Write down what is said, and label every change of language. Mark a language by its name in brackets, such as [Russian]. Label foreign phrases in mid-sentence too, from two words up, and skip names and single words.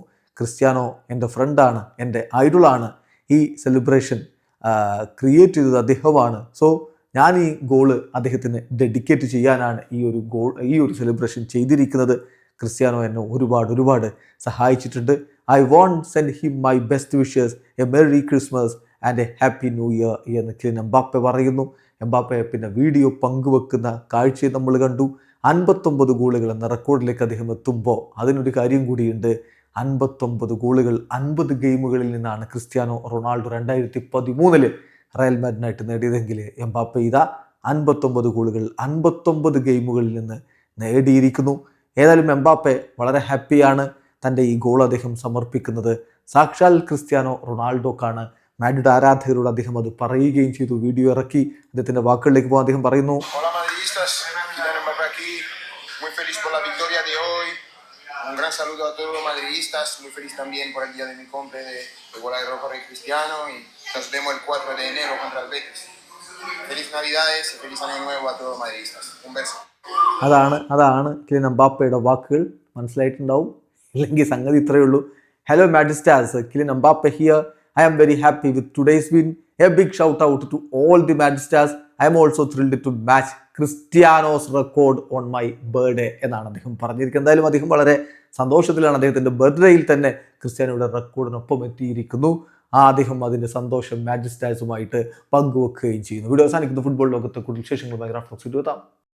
[Malayalam] ക്രിസ്ത്യാനോ എൻ്റെ ഫ്രണ്ടാണ്, എൻ്റെ ഐഡോളാണ്. ഈ സെലിബ്രേഷൻ ക്രിയേറ്റ് ചെയ്തത് അദ്ദേഹമാണ്. സോ ഞാൻ ഈ ഗോള് അദ്ദേഹത്തിന് ഡെഡിക്കേറ്റ് ചെയ്യാനാണ് ഈ ഒരു സെലിബ്രേഷൻ ചെയ്തിരിക്കുന്നത്. ക്രിസ്ത്യാനോ എന്നെ ഒരുപാട് സഹായിച്ചിട്ടുണ്ട്. [English] I want send him my best wishes, a merry Christmas and a happy new year [Malayalam] എന്ന് കിലിയൻ എംബാപ്പെ പറയുന്നു. എംബാപ്പെ പിന്നെ വീഡിയോ പങ്കുവെക്കുന്ന കാഴ്ചയും നമ്മൾ കണ്ടു. 59 ഗോളുകൾ എന്ന റെക്കോർഡിലേക്ക് അദ്ദേഹം എത്തുമ്പോൾ അതിനൊരു കാര്യം കൂടിയുണ്ട്. 59 ഗോളുകൾ 50 ഗെയിമുകളിൽ നിന്നാണ് ക്രിസ്ത്യാനോ റൊണാൾഡോ 2013 റയൽ മാഡ്രിഡിനായിട്ട് നേടിയതെങ്കിൽ എംബാപ്പെ 59 ഗോളുകൾ 59 ഗെയിമുകളിൽ നിന്ന് നേടിയിരിക്കുന്നു. ഏതായാലും എംബാപ്പെ വളരെ ഹാപ്പിയാണ്. തൻ്റെ ഈ ഗോൾ അദ്ദേഹം സമർപ്പിക്കുന്നത് സാക്ഷാൽ ക്രിസ്ത്യാനോ റൊണാൾഡോക്കാണ്. മാഡ്രിഡ് ആരാധകരോട് അദ്ദേഹം അത് പറയുകയും ചെയ്തു. വീഡിയോ ഇറക്കി അദ്ദേഹത്തിൻ്റെ വാക്കുകളിലേക്ക് പോകാൻ അദ്ദേഹം പറയുന്നു. [Spanish] Un gran saludo a todos los madridistas, muy feliz también por el día de mi cumple de bola de rojo Rey Cristiano y nos vemos el 4 de enero contra el Betis. Feliz Navidades y feliz año nuevo a todos los madridistas. Un beso. [Malayalam] അതാണ് കിലിയൻ എംബാപ്പയുടെ വാക്കുകൾ. മനസ്സിലായിട്ടുണ്ടാവും, ഇല്ലെങ്കിൽ സംഗതി ഇത്രയേ ഉള്ളൂ. ഹലോ മാഡ്രിസ്റ്റാസ്, കിലിയൻ എംബാപ്പെ ഹിയർ. [English] I am very happy with today's win. A big shout out to all the Madridistas. I am also thrilled to match Cristiano's record on my birthday [Malayalam] എന്നാണ് അദ്ദേഹം പറഞ്ഞിരിക്കുന്നത്. എന്തായാലും അദ്ദേഹം വളരെ സന്തോഷത്തിലാണ്. അദ്ദേഹത്തിൻ്റെ ബർത്ത്ഡേയിൽ തന്നെ ക്രിസ്ത്യാനോയുടെ റെക്കോർഡിനൊപ്പം എത്തിയിരിക്കുന്നു. അദ്ദേഹം അതിൻ്റെ സന്തോഷം മാഡ്രിസ്റ്റാസുമായിട്ട് പങ്കുവെക്കുകയും ചെയ്യുന്നു. വീഡിയോ അവസാനിക്കുന്ന ഫുട്ബോൾ ലോകത്തെ കൂടുതൽ വിശേഷങ്ങളുമായി റാഫ്ടോക്സ് എത്താം.